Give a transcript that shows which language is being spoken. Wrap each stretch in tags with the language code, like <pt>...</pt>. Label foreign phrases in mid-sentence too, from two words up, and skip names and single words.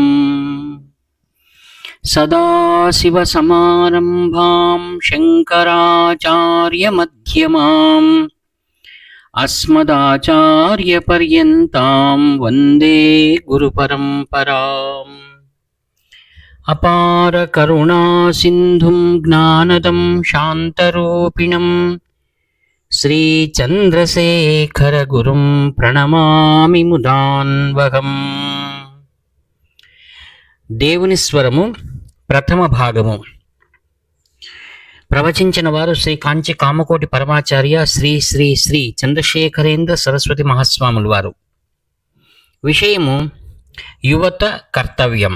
<sa>सदाशिवसमारम्भां शङ्कराचार्यमध्यमाम् अस्मदाचार्यपर्यन्तां वन्दे गुरुपरम्पराम्। अपारकरुणासिन्धुं ज्ञानदं शान्तरूपिणं श्रीचन्द्रशेखरगुरुं प्रणमामि मुदान्वहम्।</sa> <te>దేవుని స్వరము ప్రథమ భాగము. ప్రవచించిన వారు శ్రీ కాంచి కామకోటి పరమాచార్య శ్రీ శ్రీ శ్రీ చంద్రశేఖరేంద్ర సరస్వతి మహాస్వాములు వారు. విషయము యువత కర్తవ్యం.</te>